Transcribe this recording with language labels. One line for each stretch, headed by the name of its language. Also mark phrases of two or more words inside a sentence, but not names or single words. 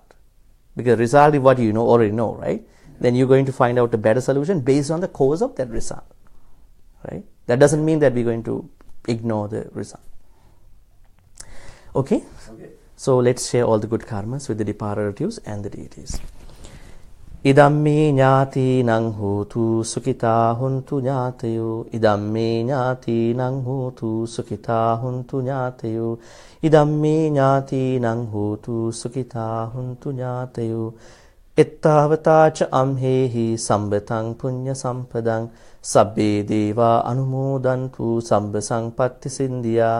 English: Because result is what you already know, right? Then you're going to find out a better solution based on the cause of that result, right? That doesn't mean that we're going to ignore the result. Okay? So let's share all the good karmas with the departed relatives and the deities.
Pali: Idamme ñāti nang hotu sukita huntu ñātayo. Idamme ñāti nang hotu sukita huntu ñātayo. Idamme ñāti nang hotu sukita huntu ñātayo. Ettavata ca amhehi sambatang punya sampadang sabbe deva anumodantu samba sampatti sindhya.